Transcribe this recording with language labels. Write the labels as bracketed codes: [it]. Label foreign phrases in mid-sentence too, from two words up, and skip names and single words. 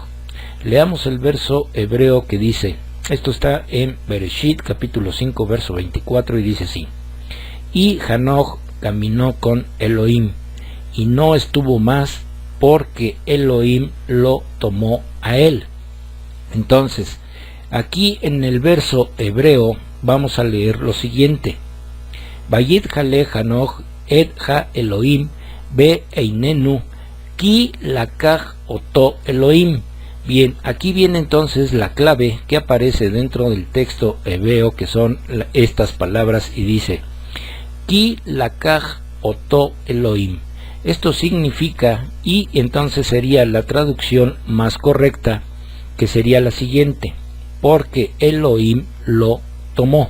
[es] Leamos el verso hebreo que dice, esto está en Bereshit, capítulo 5, verso 24, y dice así: y Hanoch caminó con Elohim, y no estuvo más, porque Elohim lo tomó a él. Entonces, aquí en el verso hebreo vamos a leer lo siguiente: [he] ויתהלך חנוך את האלהים ואיננו כי לקח אתו אלהים. [es] Bien, aquí viene entonces la clave que aparece dentro del texto hebreo, que son estas palabras, y dice [he] כי לקח אתו אלהים. [es] Esto significa, y entonces sería la traducción más correcta, que sería la siguiente: porque Elohim lo tomó.